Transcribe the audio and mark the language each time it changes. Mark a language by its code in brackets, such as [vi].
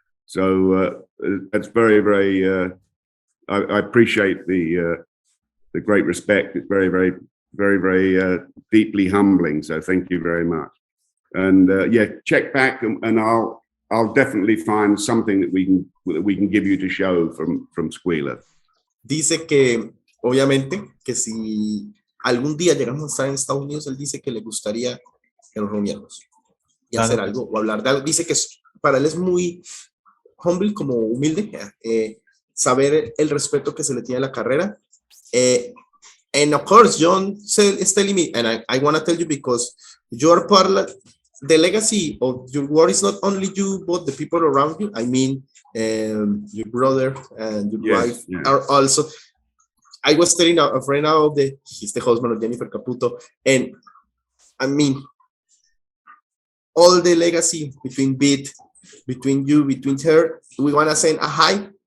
[en] So that's very, very. I appreciate the great respect. It's very, very, very, very deeply humbling. So thank you very much. And check back, and I'll definitely find something that we can give you to show from Squealer. [es] Dice que obviamente que si algún día llegamos a estar en Estados Unidos, él dice que le gustaría que nos reuniéramos y hacer algo o hablar de algo. Dice que para él es muy humble, como humilde, saber el respeto que se le tiene a la carrera. [en] And of course, John is telling me, and I want to tell you, because you're part of the legacy of your work is not only you, but the people around you. I mean, your brother and your wife are also. I was telling a friend now he's the husband of Jennifer Caputo, and I mean, all the legacy between you, between her, we want to send a hi.